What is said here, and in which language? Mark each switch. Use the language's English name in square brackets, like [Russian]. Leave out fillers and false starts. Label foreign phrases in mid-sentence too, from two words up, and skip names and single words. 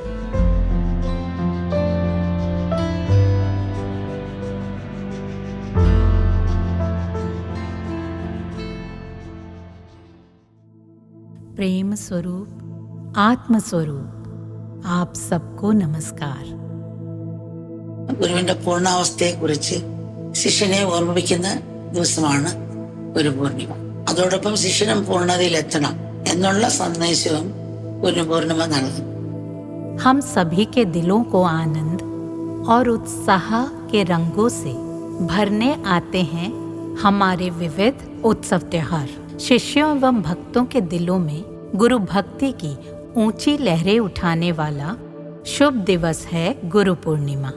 [Hindi] प्रेम स्वरूप, आत्म स्वरूप, आप सबको नमस्कार। [Malayalam] ഗുരുവിന്റെ പൂർണ്ണാവസ്ഥയെക്കുറിച്ച് ശിഷ്യനെ ഓർമ്മിപ്പിക്കുന്ന ദിവസമാണ് ഗുരുപൂർണിമ. അതോടൊപ്പം ശിഷ്യനും പൂർണ്ണതയിലെത്തണം എന്നുള്ള സന്ദേശവും ഗുരുപൂർണിമ നൽകും. [Hindi] हम सभी के दिलों को आनंद और उत्साह के रंगों से भरने आते हैं हमारे विविध उत्सव त्योहार। शिष्यों एवं भक्तों के दिलों में गुरु भक्ति की ऊंची लहरें उठाने वाला शुभ दिवस है गुरु पूर्णिमा।